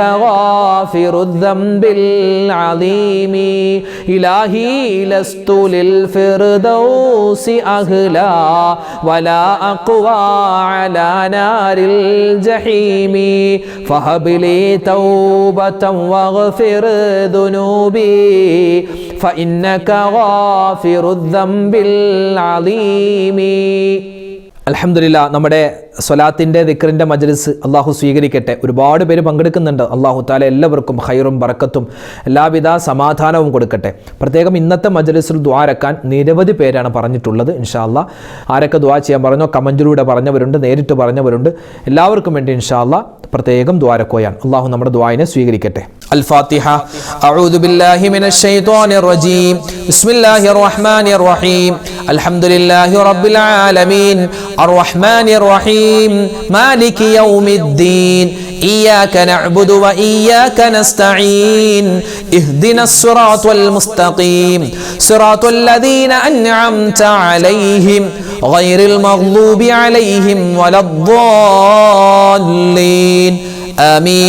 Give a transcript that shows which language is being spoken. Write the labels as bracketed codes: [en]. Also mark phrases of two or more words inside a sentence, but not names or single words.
[ar] غافر الذنب العظيم إلهي لست للفردوس أهلا ولا أقوى على نار الجحيم فهب لي توبة واغفر ذنوبي فإنك غافر الذنب العظيم. [ml] അൽഹംദുലില്ലാ, നമ്മുടെ സ്വലാത്തിൻ്റെ ദിക്റിൻ്റെ മജ്ലിസ് അള്ളാഹു സ്വീകരിക്കട്ടെ. ഒരുപാട് പേര് പങ്കെടുക്കുന്നുണ്ട്. [ar] الله تعالى [ml] എല്ലാവർക്കും ഖൈറും ബറക്കത്തും എല്ലാവിധ സമാധാനവും കൊടുക്കട്ടെ. പ്രത്യേകം ഇന്നത്തെ മജ്ലിസിൽ ദുആ രക്കാൻ നിരവധി പേരാണ് പറഞ്ഞിട്ടുള്ളത്. [ar] إن شاء الله [ml] ആരൊക്കെ ദുആ ചെയ്യാൻ പറഞ്ഞോ, കമൻറ്റിലൂടെ പറഞ്ഞവരുണ്ട്, നേരിട്ട് പറഞ്ഞവരുണ്ട്. എല്ലാവർക്കും വേണ്ടി [ar] إن شاء الله [ml] പ്രത്യേകം ദുആ രക്കുകയാണ്. അള്ളാഹു നമ്മുടെ ദുആയിനെ സ്വീകരിക്കട്ടെ. [ar] الفاتحة. أعوذ بالله من الشيطان الرجيم. بسم الله الرحمن الرحيم. الحمد لله رب العالمين الرحمن الرحيم مالك يوم الدين إياك نعبد وإياك نستعين اهدنا الصراط المستقيم صراط الذين أنعمت عليهم غير المغضوب عليهم ولا الضالين آمين.